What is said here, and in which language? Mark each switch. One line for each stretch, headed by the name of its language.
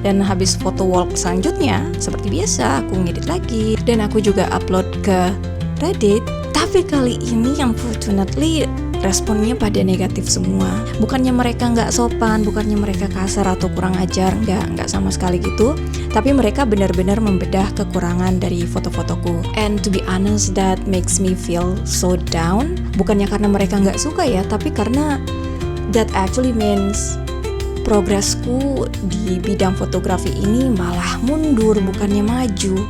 Indonesian: Dan habis foto walk selanjutnya seperti biasa aku ngedit lagi dan aku juga upload ke Reddit. Tapi kali ini unfortunately responnya pada negatif semua. Bukannya mereka nggak sopan, bukannya mereka kasar atau kurang ajar, nggak sama sekali gitu. Tapi mereka benar-benar membedah kekurangan dari foto-fotoku.
English: And to be honest, that makes me feel so down.
Indonesian: Bukannya karena mereka nggak suka ya, tapi karena
English: that actually means
Indonesian: progresku di bidang fotografi ini malah mundur, bukannya maju.